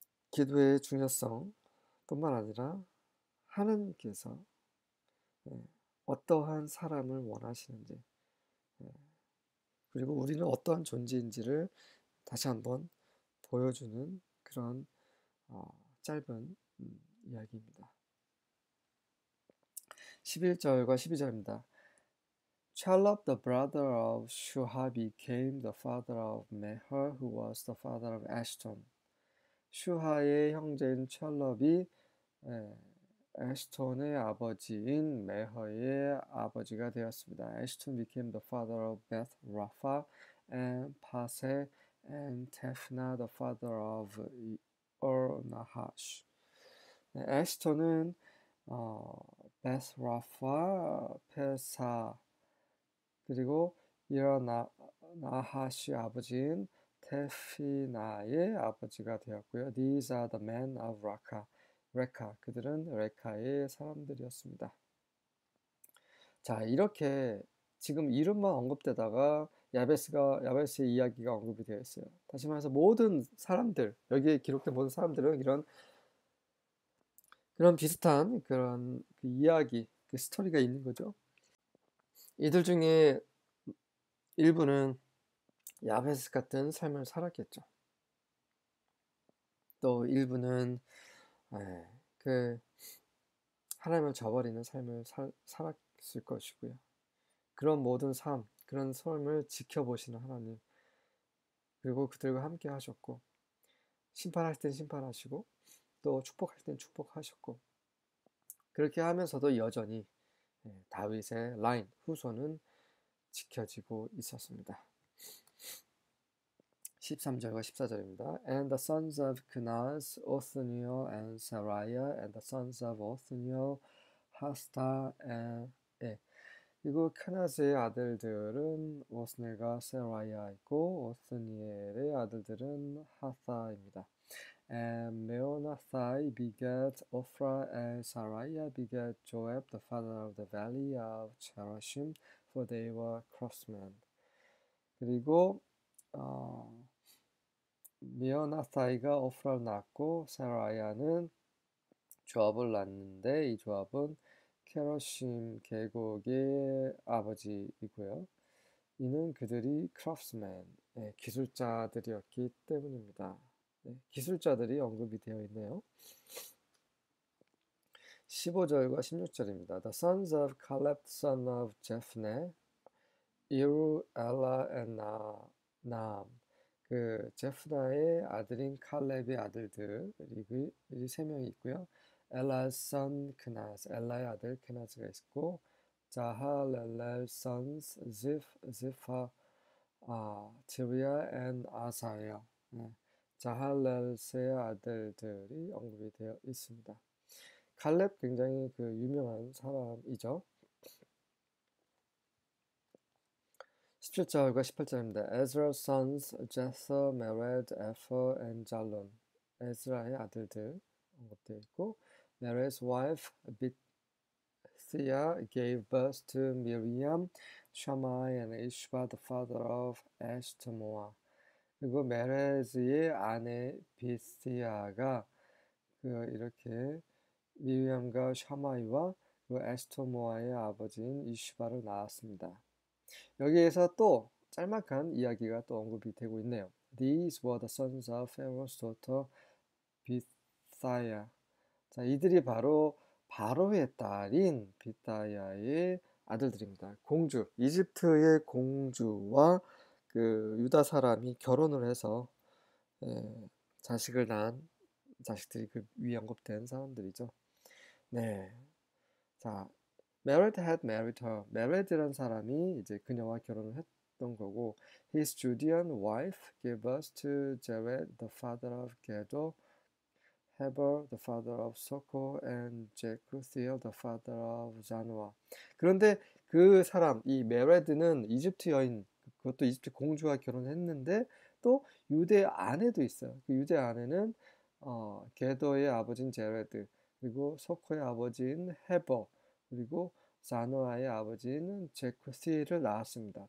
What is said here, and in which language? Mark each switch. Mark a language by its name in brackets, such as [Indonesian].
[Korean] 기도의 중요성 뿐만 아니라 하나님께서 어떠한 사람을 원하시는지 그리고 우리는 어떠한 존재인지를 다시 한번 보여주는 그런 짧은 이야기입니다. 11절과 12절입니다. [English] Chalab, the brother of Shuha, became the father of Meher, who was the father of Ashton. [Korean] 슈하의 형제인 찰럽이 에스톤의 아버지인 메허의 아버지가 되었습니다. [English] 에스톤 became the father of Beth Rapha and Paseh and Tefna the father of Nahash. [Korean] 에스톤은 Beth Rapha, 페사 그리고 나하시 아버지인 테피나의 아버지가 되었고요. [English] These are the men of 레카. [Korean] 그들은 레카의 사람들이었습니다. 자, 이렇게 지금 이름만 언급되다가 야베스의 이야기가 언급이 되어 있어요. 다시 말해서 모든 사람들, 여기에 기록된 모든 사람들은 그런 비슷한 그런 그 이야기, 그 스토리가 있는 거죠. 이들 중에 일부는 야베스 같은 삶을 살았겠죠. 또 일부는 그 하나님을 저버리는 삶을 살았을 것이고요. 그런 모든 삶, 그런 삶을 지켜보시는 하나님, 그리고 그들과 함께 하셨고 심판할 땐 심판하시고 또 축복할 땐 축복하셨고 그렇게 하면서도 여전히 다윗의 라인, 후손은 지켜지고 있었습니다. 13절과 14절입니다. [English] And the sons of Kenaz, Othniel and Sariah, and the sons of Othniel, Hasta and [Korean] 그리고 케나즈의 아들들은 오스넬과 세라야이고 오스니엘의 아들들은 하사입니다. [English] And Meonathai begat Ophrah, and Sariah begat Joab, the father of the valley of Cherashim, for they were craftsmen. [Korean] 그리고 미오나사이가 오프라를 낳고 세라야는 조압을 낳는데 이 조압은 케러심 계곡의 아버지이고요. 이는 그들이 크래프트맨, 기술자들이었기 때문입니다. 기술자들이 언급이 되어 있네요. 15절과 16절입니다. [English] The sons of Caleb, son of Jephneh, Iru, Ela, and Naam. [Korean] 그 제프나의 아들인 칼렙의 아들들이 세 명이 있고요. 엘라의 [English] son [Korean] 크나스, 엘라의 아들 크나스가 있고, 자할렐렐 [English] sons [Korean] 지파, 지리아 [English] and [Korean] 아사야. 자할렐의 아들들이 언급이 되어 있습니다. 칼렙 굉장히 그 유명한 사람이죠. 17절과 18절입니다. [English] Ezra's sons Jether, Mered, Epher, and Jalon. [Korean] 에스라의 아들들 언급되어 있고, [English] Mered's wife Bithia gave birth to Miriam, Shammai, and Ishba, the father of Eshtemoa. [Korean] 그리고 메레즈의 아내 비스티아가 이렇게 미리암과 샤마이와 에스토모아의 아버지인 이슈바를 낳았습니다. 여기에서 또 짤막한 이야기가 또 언급이 되고 있네요. [English] These were the sons of Pharaoh's daughter Bithiah. [Korean] 자, 이들이 바로 바로의 딸인 비타야의 아들들입니다. 공주, 이집트의 공주와 유다 사람이 결혼을 해서 자식을 낳은 자식들이 그 위에 언급된 사람들이죠. 네. 자, [English] Mered had married her. [Korean] Mered이라는 사람이 이제 그녀와 결혼을 했던 거고, [English] his Judean wife gave birth to Jared, the father of Gedor, Heber, the father of Soko, and Jekuthiel, the father of Zanoah. [Korean] 그런데 그 사람, 이 메레드는 이집트 여인, 그것도 이집트 공주와 결혼했는데 또 유대 아내도 있어요. 그 유대 아내는 게더의 아버지인 제레드, 그리고 소코의 아버지인 헤버, 그리고 자노아의 아버지인 제쿠시를 낳았습니다.